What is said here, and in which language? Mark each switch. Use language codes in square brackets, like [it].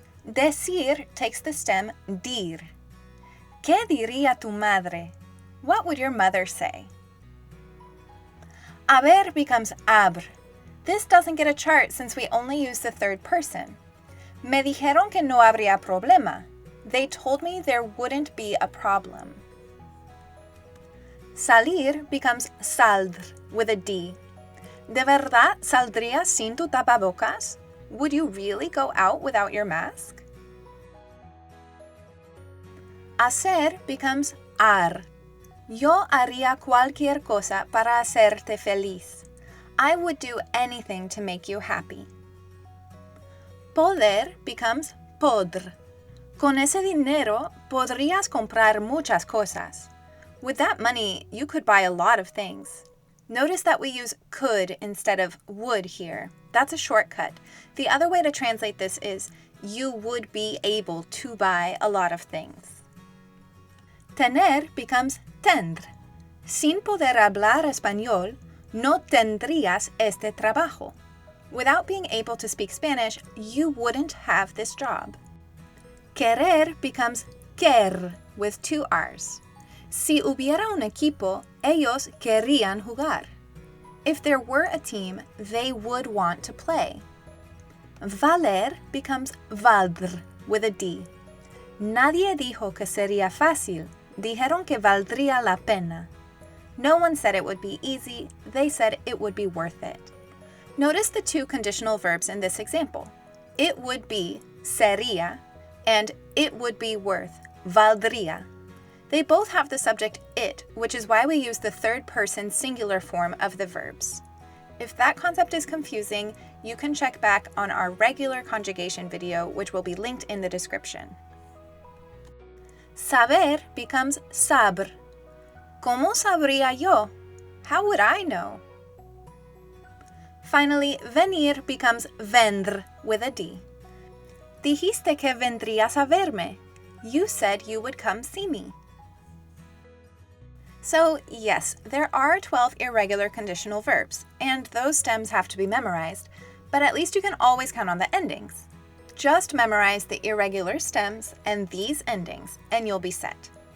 [en] Decir takes the stem dir. [es] ¿Qué diría tu madre? [en] What would your mother say? Haber becomes habr. This doesn't get a chart since we only use the third person. [es] Me dijeron que no habría problema. [en] They told me there wouldn't be a problem. Salir becomes saldr with a D. [es] ¿De verdad saldrías sin tu tapabocas? [en] Would you really go out without your mask? Hacer becomes har. [es] Yo haría cualquier cosa para hacerte feliz. [en] I would do anything to make you happy. Poder becomes podr. [es] Con ese dinero podrías comprar muchas cosas. [en] With that money, you could buy a lot of things. Notice that we use could instead of would here. That's a shortcut. The other way to translate this is, you would be able to buy a lot of things. Tener becomes tendre. [es] Sin poder hablar español, no tendrías este trabajo. [en] Without being able to speak Spanish, you wouldn't have this job. Querer becomes quer with two R's. [es] Si hubiera un equipo, ellos querrían jugar. [en] If there were a team, they would want to play. Valer becomes valdr with a D. [es] Nadie dijo que sería fácil. Dijeron que valdría la pena. [en] No one said it would be easy. They said it would be worth it. Notice the two conditional verbs in this example. It would be sería and it would be worth valdría. They both have the subject it, which is why we use the third person singular form of the verbs. If that concept is confusing, you can check back on our regular conjugation video, which will be linked in the description. Saber becomes sabr. [es] ¿Cómo sabría yo? [en] How would I know? Finally, venir becomes vendre with a D. [es] Dijiste que vendrías a verme. [en] You said you would come see me. So, yes, there are 12 irregular conditional verbs, and those stems have to be memorized, but at least you can always count on the endings. Just memorize the irregular stems and these endings, and you'll be set.